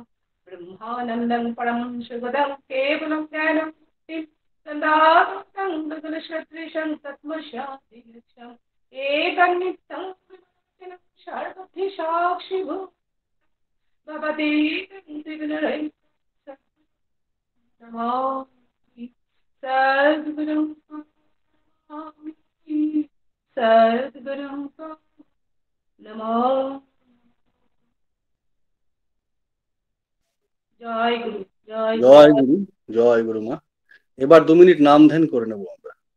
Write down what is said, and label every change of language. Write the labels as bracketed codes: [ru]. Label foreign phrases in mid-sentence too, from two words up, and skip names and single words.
[sa] ब्रह्मानन्दं परमं सुखदं केवलं ज्ञानं तन्दातं गगनसदृशं तत्त्वशान्तिलक्ष्यम् एकनित्यं सर्वधि साक्षिभूत भवति नमामि सद्गुरुं नमामि सद्गुरुं नमामि। [bn] জয় গুরু জয় গুরু। জয় গুরু, জয় গুরু মা। এবার 2 মিনিট নাম ধ্যান করে নেব আমরা।